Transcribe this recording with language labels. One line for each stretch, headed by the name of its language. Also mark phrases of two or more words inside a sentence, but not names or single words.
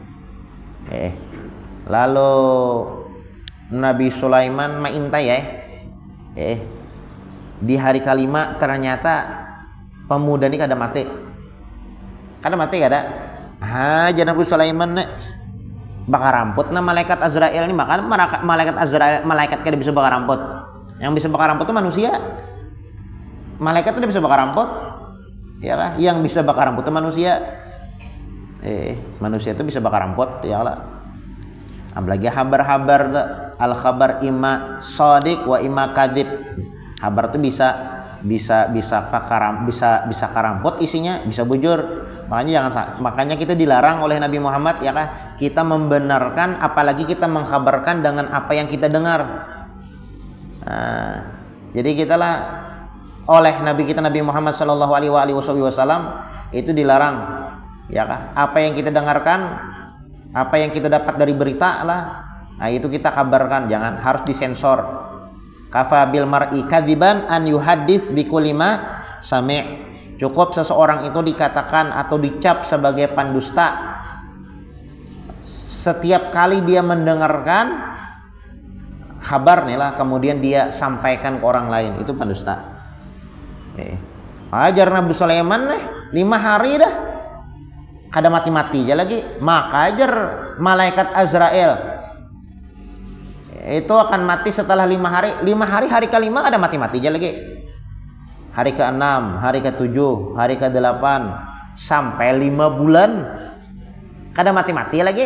Indonesian: Lalu Nabi Sulaiman mengintai ya.
Banjar: Di hari kelima ternyata pemuda ini kada mati. Kada. Jadi Nabi Sulaiman bakar rambut nah malaikat Azrail ini, maka malaikat kada bisa bakar rambut.
Indonesian: Yang bisa bakar rambut itu manusia. Malaikat tidak bisa bakar rambut. Ya kan? Yang bisa bakar rambut itu manusia. Manusia itu bisa bakar rambut, ya lah.
Banjar: Apalagi habar-habar,
Arabic: al-khabar imma shadiq wa imma kadzib.
Banjar: Habar itu bisa karamput isinya, bisa bujur.
Indonesian: Makanya kita dilarang oleh Nabi Muhammad ya kan, kita membenarkan apalagi kita mengkhabarkan dengan apa yang kita dengar. Nah, jadi kita lah oleh Nabi kita Nabi Muhammad
Arabic: sallallahu alaihi wasallam
Indonesian: itu dilarang ya kan, apa yang kita dengarkan, apa yang kita dapat dari berita lah, nah itu kita kabarkan, jangan, harus disensor.
Arabic: Kafa bil mar'i kadziban an yuhaddits bi kulli ma sami'.
Indonesian: Cukup seseorang itu dikatakan atau dicap sebagai pendusta setiap kali dia mendengarkan kabar nih lah, kemudian dia sampaikan ke orang lain, itu pendusta.
Banjar: Ajar Nabi Sulaiman 5 hari dah kada mati-mati aja lagi, maka ajar malaikat Azrail itu akan mati setelah 5 hari. 5 hari, hari ke-5 kada mati-mati aja lagi. Hari ke-6, hari ke-7, hari ke-8 sampai 5 bulan kada mati-mati lagi.